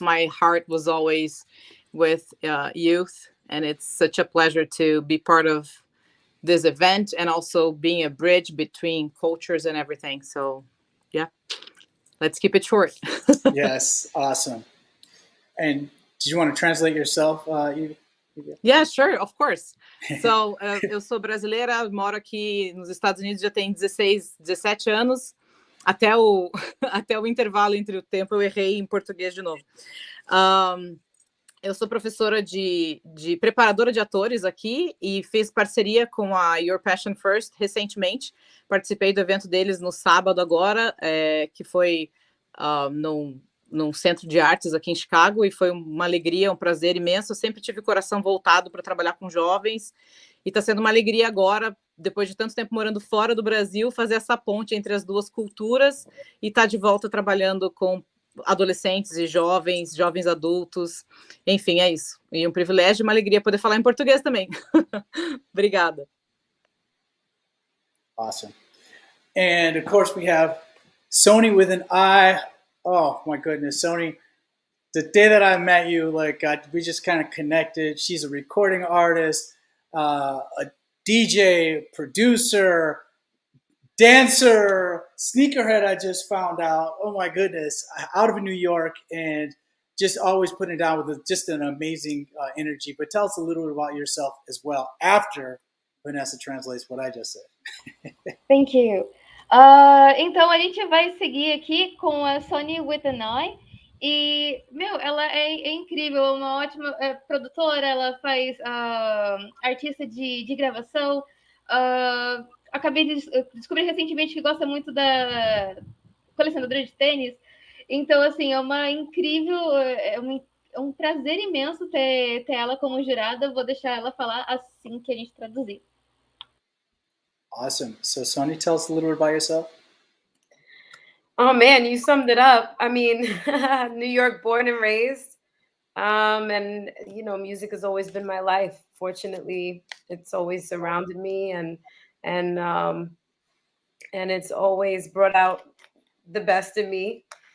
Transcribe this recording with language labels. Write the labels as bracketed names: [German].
[English] My heart was always with youth, and it's such a pleasure to be part of this event and also being a bridge between cultures and everything. So, yeah, let's keep it short. Yes, awesome. And did you want to translate yourself, Evie? Yeah, sure, of course. [Portuguese] So, eu sou brasileira, moro aqui nos Estados Unidos já tem 17 anos. Até o intervalo entre o tempo eu errei em português de novo. Eu sou professora de preparadora de atores aqui e fiz parceria com a Your Passion First recentemente. Participei do evento deles no sábado agora, que foi num centro de artes aqui em Chicago, e foi uma alegria, um prazer imenso. Eu sempre tive o coração voltado para trabalhar com jovens, e está sendo uma alegria agora, depois de tanto tempo morando fora do Brasil, fazer essa ponte entre as duas culturas e estar de volta trabalhando com adolescentes e jovens, jovens adultos. Enfim, é isso. E um privilégio e uma alegria poder falar em português também. Obrigada. [English] Awesome. And of course we have Sony with an I. Oh my goodness, Sony. The day that I met you, like we just kind of connected. She's a recording artist, a DJ, producer, dancer, sneakerhead. I just found out. Oh my goodness, out of New York, and just always putting it down with just an amazing energy. But tell us a little bit about yourself as well after Vanessa translates what I just said. Thank you. [Portuguese] Então a gente vai seguir aqui com a Sony with an I. E, ela é incrível, é uma ótima produtora, ela faz artista de gravação. Acabei de descobrir recentemente que gosta muito da colecionadora de tênis. Então, assim, é uma incrível, é um prazer imenso ter ela como jurada. Vou deixar ela falar assim que a gente traduzir. [English] Awesome. So, Sony, tell us a little bit about yourself. Oh man, you summed it up. I mean, New York born and raised. And you know, music has always been my life. Fortunately, it's always surrounded me and it's always brought out the best in me.